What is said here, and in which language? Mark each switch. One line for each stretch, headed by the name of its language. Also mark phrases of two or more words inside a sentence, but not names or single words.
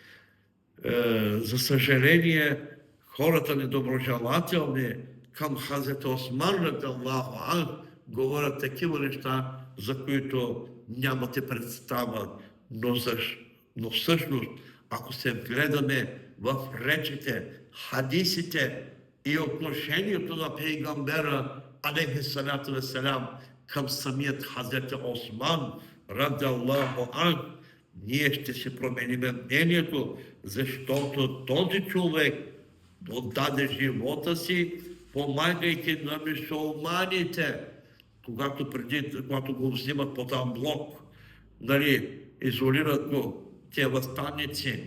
Bulgarian: За съжаление, хората недоброжелателни към Хазрет Осман
Arabic: رضي الله عنه
Bulgarian: говорят такива неща, за които нямате представа. Но всъщност, ако се гледаме в речите, хадисите и отношението на пейгамбера,
Arabic: عليه الصلاة والسلام,
Bulgarian: към самият Хазрет Осман
Arabic: رضي الله عنه,
Bulgarian: ние ще се променим мнението, защото този човек отдаде живота си, помагайки на мюсюлманите, когато го взимат под амблок, изолират го тези въстаници.